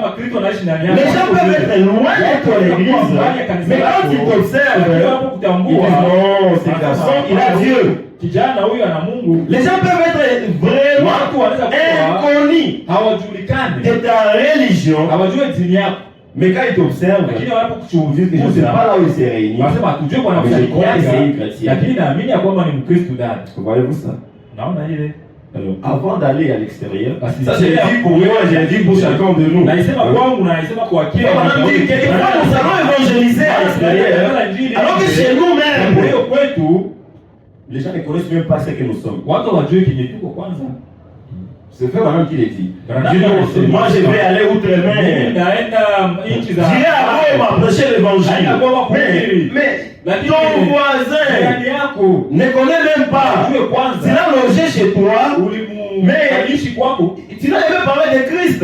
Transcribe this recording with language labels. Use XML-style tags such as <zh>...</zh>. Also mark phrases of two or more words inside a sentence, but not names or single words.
<fr>Les gens peuvent être loin de ton église, mais quand ils t'observent, ils disent non, c'est garçon, il a Dieu. Les gens peuvent être vraiment inconnus de ta religion, Mais quand ils t'observent,</fr> <sw>lakini wanapokuchunguza</sw> <fr>je ne sais pas là où ils se réunissent.</fr> <sw>wanasema hatujui kwa nafsi yake, lakini naamini ya kwamba ni Mkristo ndani.</sw> <fr>Voyez-vous ça?</fr> <sw>Naona ile.</sw> <fr>Alors, avant d'aller à l'extérieur, ça c'est dit pour moi, j'ai dit pour chacun de nous.</fr> <sw>Naisema kwangu na naisema kwa kila mtu.</sw> <fr>Quelquefois nous allons évangéliser à l'extérieur, alors que chez nous-mêmes, les gens ne connaissent même pas ce que nous sommes.</fr> <sw>Watu wajue kinye tuko kwanza.</sw> <fr>C'est fait maintenant qu'il est dit. Moi je vais aller outre-mer. J'irai à Rome prêcher l'évangile. Mais ton voisin ne connaît même pas. S'il a logé chez toi, mais tu n'as jamais parlé de Christ.</fr>